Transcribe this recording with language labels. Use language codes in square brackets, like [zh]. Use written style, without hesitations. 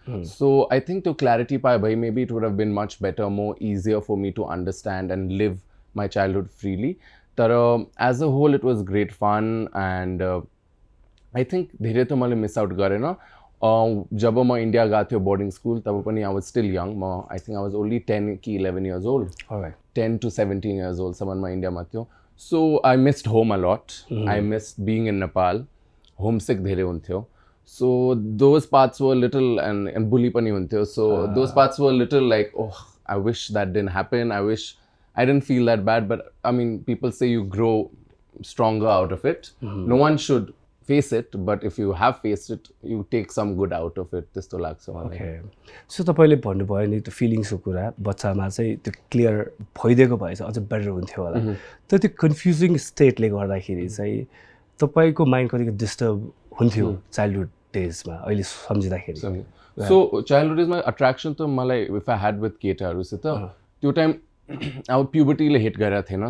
[en] So I think त्यो clarity पाए भए maybe it would have been much better, more easier for me to understand and live my childhood freely. तर as a whole it was great fun and I think धेरै त मैले miss out गरेन. [ne] जब म India गएको थियो boarding school तब पनि आई वाज स्टिल यङ. [en] म I think I was only 10 कि 11 years old. 10 to 17 years ओल्डसम्म म इन्डियामा थियो. So I missed home a lot. I missed being in Nepal. Homesick धेरै हुन्थ्यो. So those parts were little and bully पनि हुन्थ्यो. So those parts were little like oh I wish that didn't happen. I wish I didn't feel that bad, but I mean, people say you grow stronger out of it. No one should face it, but if you have faced it, you take some good out of it. [ne] त्यस्तो लाग्छ मलाई. Okay. So तपाईले भन्नुभयो नि त्यो फिलिङ्सको कुरा बच्चामा चाहिँ त्यो क्लियर भइदिएको भए चाहिँ अझ बेटर हुन्थ्यो होला. तर त्यो कन्फ्युजिङ स्टेटले गर्दाखेरि चाहिँ तपाईँको माइन्ड कतिको डिस्टर्ब हुन्थ्यो चाइल्डहुड डेजमा अहिले सम्झिँदाखेरि? सो चाइल्डहुड डेजमा एट्र्याक्सन त मलाई इफ आई ह्याड विथ केटाहरूसित त्यो टाइम अब प्युबर्टीले हिट गरेको थिएन.